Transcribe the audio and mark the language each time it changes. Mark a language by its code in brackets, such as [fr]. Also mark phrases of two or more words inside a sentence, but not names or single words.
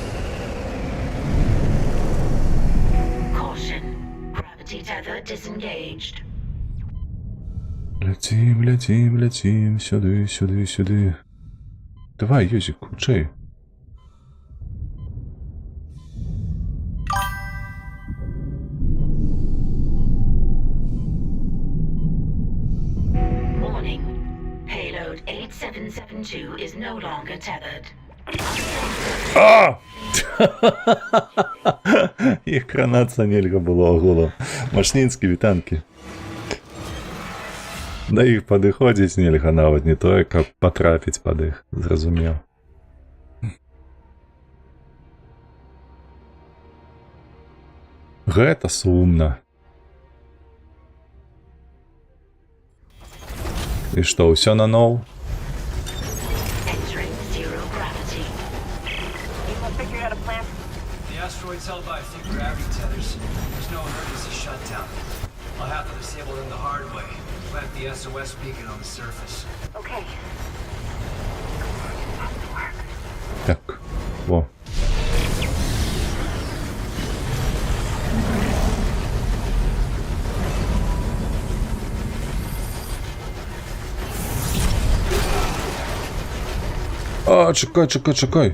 [en] Caution. Gravity tether disengaged. [be] Ляцім, сюды. Давай, Юзик, хутчэй. Warning. Payload 8772 is no longer tethered. Іх кранацца нельга было агулам. Машнінскі, вітанкі. Да іх падыходзіць нельга нават не тое, каб патрапіць пад іх, зразумеў. Гэта сумна. І што, ўсё наноў? [en] Entering zero gravity. You will figure out a plan. The asteroid's held by a few gravity tethers. There's no emergency shutdown. I'll have to disable them the hard way. Plant the SOS beacon on the surface. Okay. [be] Так, во. [uk] А, чекай.